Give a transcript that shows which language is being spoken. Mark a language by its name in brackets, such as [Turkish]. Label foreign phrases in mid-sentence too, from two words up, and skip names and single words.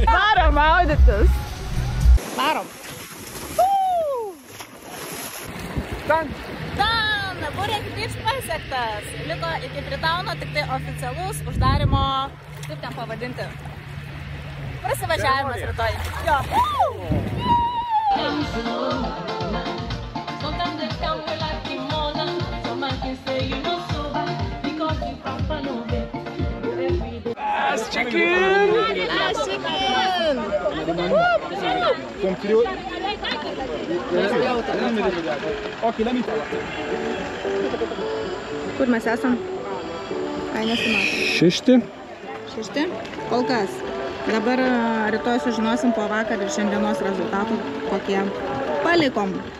[Lithuanian] Varom maudytis. Varom. Dan, Burė Beach pasiektas. Liko iki Fritauno tik tai oficialus uždarimo, kaip ten pavadinti, prasivažiavimas rytoj. Jo. [English] Last chicken! Last chicken! [Lithuanian] Kur mes esam? Ai, nesimato. 6. 6? Kol kas. Dabar rytoj sužinosim po vakar ir šiandienos rezultatų, kokie palikom.